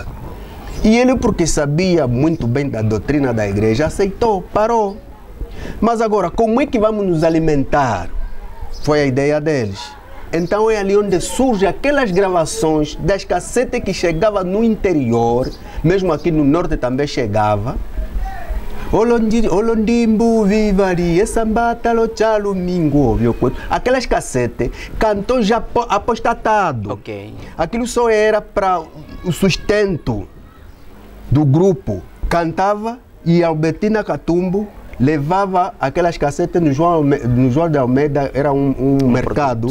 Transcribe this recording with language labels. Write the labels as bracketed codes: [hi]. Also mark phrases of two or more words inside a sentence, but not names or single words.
[pt] E ele, porque sabia muito bem da doutrina da igreja, aceitou, parou. Mas agora, como é que vamos nos alimentar? Foi a ideia deles. Então é ali onde surgem aquelas gravações das cassetes que chegavam no interior, mesmo aqui no norte também chegava. [umb] Olondimbu vivari, sambata lo chalo mingo. [pt] Aquelas cassetes, cantou já apostatado. Ok. Aquilo só era para o sustento do grupo. Cantava e Albertina Catumbo levava aquelas cassetes no João de Almeida, era um mercado